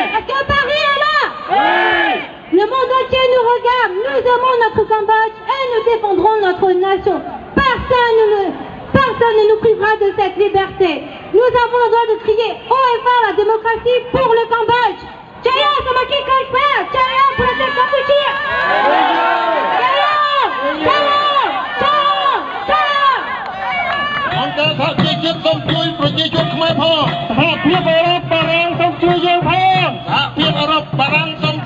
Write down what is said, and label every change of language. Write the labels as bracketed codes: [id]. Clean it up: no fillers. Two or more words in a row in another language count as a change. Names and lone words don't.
[fr] Est-ce que Paris est là? Oui! Le monde entier nous regarde, nous aimons notre Cambodge et nous défendrons notre nation. Personne ne nous privera de cette liberté. Nous avons le droit de crier haut et fort la démocratie pour le Cambodge. [km] Jaya Samaki Kalpa, Jaya Protect Kampuchea. Jaya! Jaya! Jaya! Jaya! អង្គការសហជីវជាតិសូមជួយប្រជាជនខ្មែរផងសហភាពអឺរ៉ុបបារាំងសូមជួយយើងផងសហភាពអឺរ៉ុបបារាំង